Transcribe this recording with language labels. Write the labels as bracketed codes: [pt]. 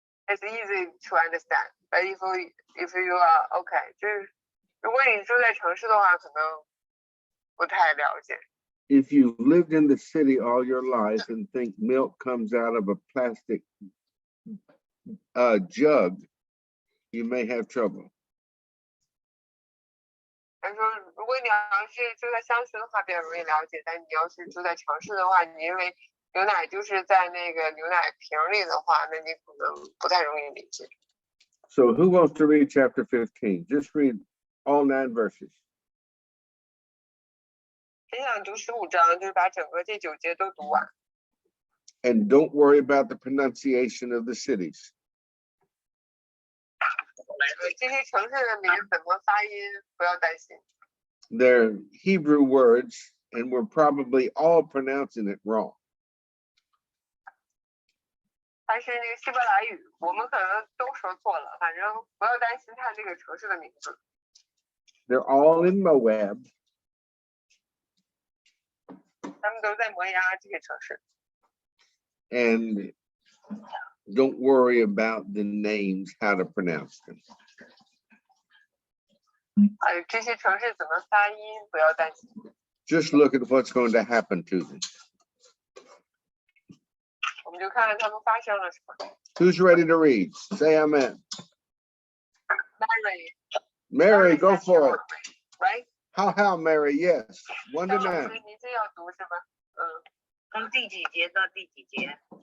[en] It's easy to understand, but if you are okay， [zh] 就是如果你住在城市的话，可能不太了解。 [en] If you've lived in the city all your life and think milk comes out of a plastic jug, you may have trouble. [zh] 他说，如果你要是住在乡村的话，比较容易了解；但你要是住在城市的话，你因为牛奶就是在那个牛奶瓶里的话，那你可能不太容易理解。 [en] So who wants to read chapter 15? Just read all 9 verses. [zh] 谁想读15章，就是把整个这9节都读完。 [en] And don't worry about the pronunciation of the cities. [zh] 这些城市的名怎么发音，不要担心。 [en] They're Hebrew words, and we're probably all pronouncing it wrong. [zh] 它是那个希伯来语，我们可能都说错了，反正不要担心它这个城市的名字。 [en] They're all in Moab. [zh] 他们都在摩押这些城市。 [en] And don't worry about the names, how to pronounce them. [zh] 这些城市怎么发音，不要担心。 [en] Just look at what's going to happen to them. [zh] 我们就看看他们发生了什么。 [en] Who's ready to read? Say amen. Mary Mary, go for it. Right? How, Mary? Yes. 1 to [zh] 张老 [en] 9. [zh] 师，您这要读是吗？从第几节到第几节？